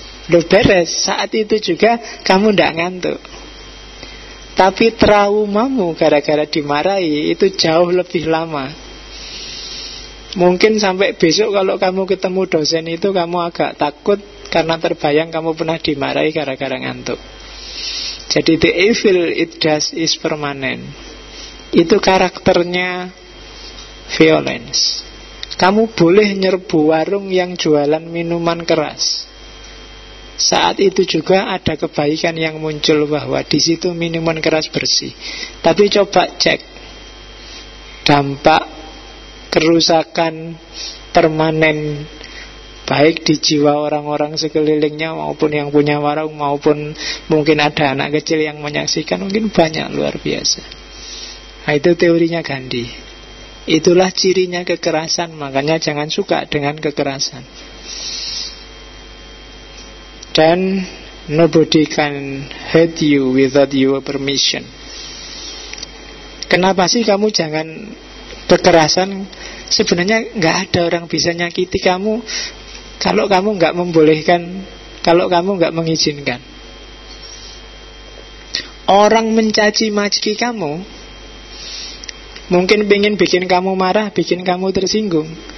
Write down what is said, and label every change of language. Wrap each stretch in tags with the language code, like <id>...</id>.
<id>Udah beres, saat itu juga kamu gak ngantuk. Tapi traumamu gara-gara dimarahi itu jauh lebih lama. Mungkin sampai besok kalau kamu ketemu dosen itu kamu agak takut, karena terbayang kamu pernah dimarahi gara-gara ngantuk. Jadi</id> <en>the evil it does is permanent.</en> <id>Itu karakternya violence. Kamu boleh nyerbu warung yang jualan minuman keras. Saat itu juga ada kebaikan yang muncul bahwa di situ minuman keras bersih. Tapi coba cek dampak kerusakan permanen, baik di jiwa orang-orang sekelilingnya maupun yang punya warung, maupun mungkin ada anak kecil yang menyaksikan, mungkin banyak, luar biasa. Nah, itu teorinya Gandhi. Itulah cirinya kekerasan. Makanya jangan suka dengan kekerasan. Dan</id> <en>nobody can hurt you without your permission.</en> <id>Kenapa sih kamu jangan kekerasan? Sebenarnya gak ada orang bisa nyakiti kamu kalau kamu gak membolehkan, kalau kamu gak mengizinkan. Orang mencaci maki kamu mungkin pengen bikin kamu marah, bikin kamu tersinggung.</id>